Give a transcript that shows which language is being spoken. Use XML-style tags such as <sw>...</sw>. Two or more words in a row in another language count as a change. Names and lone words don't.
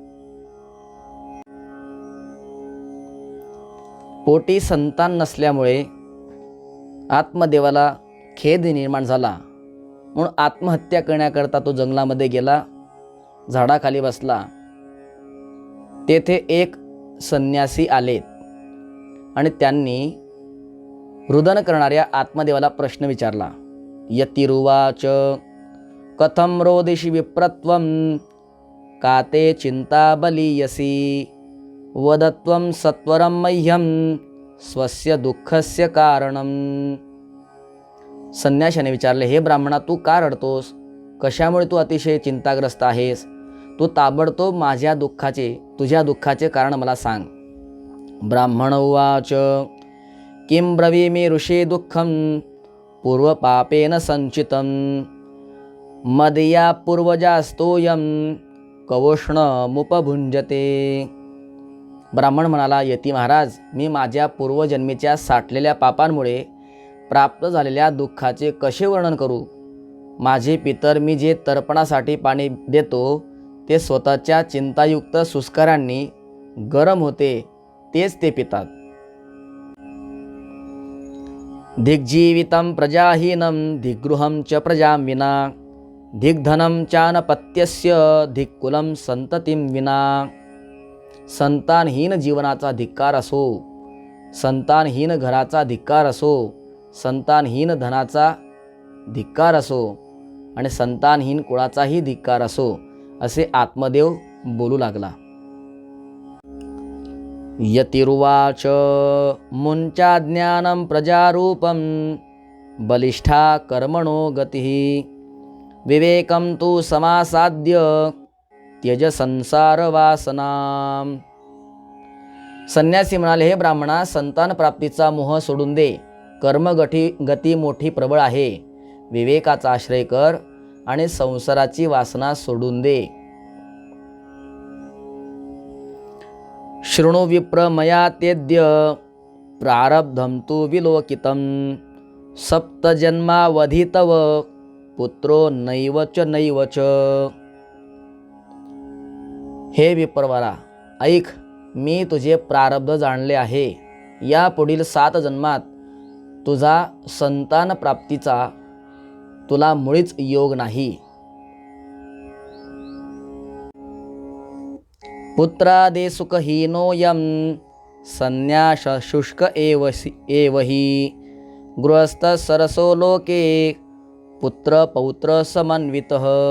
<mr>पोटी संतान नसल्यामुळे आत्मदेवाला खेद निर्माण झाला, म्हणून आत्महत्या करण्याकरता तो जंगलामध्ये गेला, झाडाखाली बसला. तेथे एक संन्यासी आलेत आणि त्यांनी रुदन करणाऱ्या आत्मदेवाला प्रश्न विचारला.</mr> <sa>यतिरुवाच कथम रोदिषि विप्रत्वं काते चिंता बलीयसी वदत्वं सत्वरं मह्यं स्वस्य दुःखस्य कारणम.</sa> <mr>संन्याशाने विचारले, हे ब्राह्मणा, तू का रडतोस? कशामुळे तू अतिशय चिंताग्रस्त आहेस? तू ताबडतोब तुझ्या दुःखाचे कारण मला सांग.</mr> <sa>ब्राह्मण उवाच किं ब्रवीमि ऋषे दुःखं पूर्वपापेन संचितं मदया पूर्वजास्तोयं कवोष्णमुपभुंजते.</sa> <mr>ब्राह्मण म्हणाला, यती महाराज, मी माझ्या पूर्वजन्मीच्या साठलेल्या पापांमुळे प्राप्त झालेल्या दुःखाचे कसे वर्णन करू? माझे पितर मी जे तर्पणासाठी पाणी देतो ते स्वतःच्या चिंतायुक्त सुस्कारांनी गरम होते, तेच ते पितात.</mr> <sa>दिग्जीवितं प्रजाहीनं दिग्गृहं च प्रजां विना दिग्धनं चानपत्यस्य दिक्कुलं संततिं विना.</sa> <mr>संतानहीन जीवनाचा धिक्कार असो, संतानहीन घराचा धिक्कार असो, संतानहीन धनाचा धिक्कार असो आणि संतानहीन कुळाचाही धिक्कार असो, असे आत्मदेव बोलू लागला.</mr> <sa>यतिरुवाच मुंचा ज्ञानं प्रजारूपं बलिष्ठा कर्मणो गतिः विवेकं तु समासाद्य त्यज संसार वासनाम.</sa> <mr>संन्यासी म्हणाले, हे ब्राह्मणा, संतान प्राप्तीचा मोह सोडून दे. गती मोठी प्रबळ आहे. विवेकाचा आश्रय कर आणि संसाराची वासना सोडून दे.</mr> <sa>शृणु विप्र मया तेद्य प्रारब्धं तु विलोकितं सप्तजन्मावधि तव पुत्रो नैव च.</sa> <mr>हे विप्रवरा, ऐक, मी तुझे प्रारब्ध जाणले आहे. या पुढील 7 जन्मात तुझा संतान प्राप्तीचा तुला मुळीच योग नाही.</mr> <sa>पुत्रादे सुखहीनोऽयं संन्यास शुष्क एवहि गृहस्थ सरसो लोके पुत्र पौत्र समन्वितः.</sa>